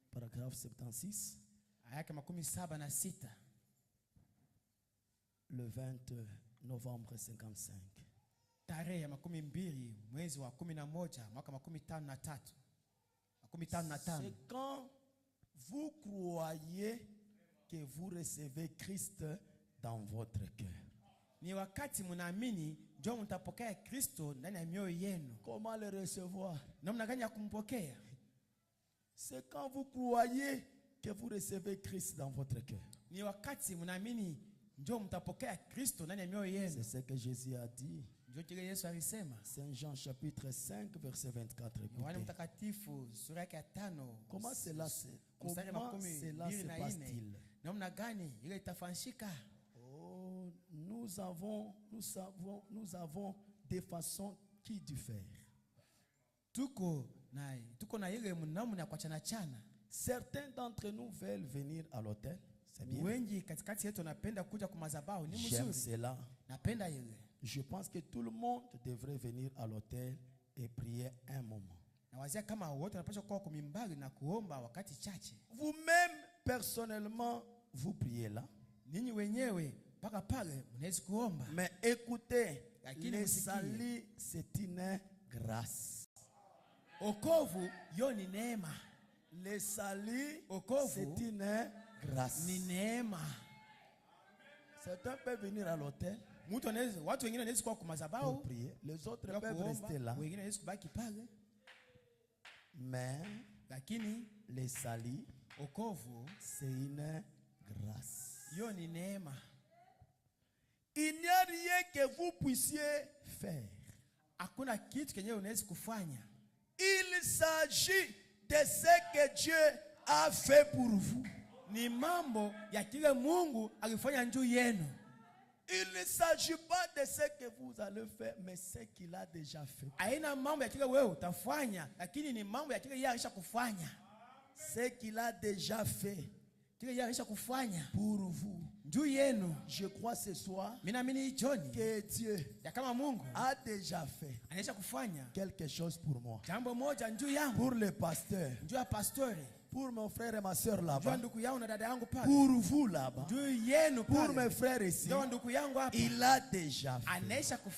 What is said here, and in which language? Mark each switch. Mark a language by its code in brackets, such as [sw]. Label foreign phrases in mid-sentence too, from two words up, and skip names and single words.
[fr] paragraphe 76. Le 20 novembre 55. [sw] Tarehe 22 mwezi wa 11 mwaka 53. [fr] C'est quand vous croyez que vous recevez Christ dans votre cœur. [sw] Ni wakati mnaamini ndio mtapokea Kristo ndani ya mioyo yenu. [fr] Comment le recevoir? [sw] Namna gani ya kumpokea? [fr] C'est quand vous croyez que vous recevez Christ dans votre cœur. [sw] Ni wakati mnaamini ndio mtapokea Kristo ndani ya mioyo yenu. [fr] C'est ce que Jésus a dit. [sw] Ndio kile Yesu alisema. [fr] Saint Jean chapitre 5 verset 24. [sw] Yohana mtakatifu sura yake ya 5. [fr] Comment cela se passe-t-il? [sw] Namna gani ile itafanyika? [fr] Oh, nous avons des façons qui diffèrent. [sw] Tuko na ile mnamu na kuachana chana. [fr] Certains d'entre nous veulent venir à l'autel. C'est bien. [sw] Wengi katikati yetu napenda kuja kwa madhabahu, ni mzuri. [fr] J'aime cela. [sw] Napenda ile. [fr] Je pense que tout le monde devrait venir à l'autel et prier un moment. [sw] Na wazia kama wote wanapaswa kuwa kwa mimbari na kuomba wakati chache. [fr] Vous-même personnellement vous priez là. [sw] Ninyi wenyewe mpaka pale mnaweza kuomba. [fr] Mais écoutez, le salut c'est une grâce. [sw] Okovu yo ni neema. [fr] Le salut c'est une grâce. [sw] Ni neema. [fr] Certains peuvent venir à l'autel. [sw] Watu wengine wanaweza kuwa kwa madhabahu [fr] pour prier. Les autres peuvent rester là. [sw] Wengine wanaweza kubaki pale. [fr] Mais [sw] lakini [fr] le salut [sw] okovu [fr] c'est une grâce. [sw] Yo ni neema. [fr] Il n'y a rien que vous puissiez faire. [sw] Hakuna kitu kenye unaweza kufanya. [fr] Il s'agit de ce que Dieu a fait pour vous. [sw] Ni mambo ya kile Mungu alifanya juu yenu. [fr] Il ne s'agit pas de ce que vous allez faire, mais ce qu'il a déjà fait. [sw] Haina mambo ya kile wewe utafanya, lakini ni mambo ya kile yeye alishakufanya. [fr] Ce qu'il a déjà fait. [sw] Kile yeye alishakufanya [fr] pour vous. [sw] Juu yenu. [fr] Je crois ce soir que Dieu [sw] ya kama Mungu [fr] a déjà fait [sw] kufanya [fr] quelque chose pour moi. [sw] Jambo moja juu yangu. [fr] Pour le pasteur. [sw] Juu ya pasteur. [fr] Pour mon frère et ma soeur là-bas. Pour vous là-bas. Pour mes frères ici. Il a déjà fait.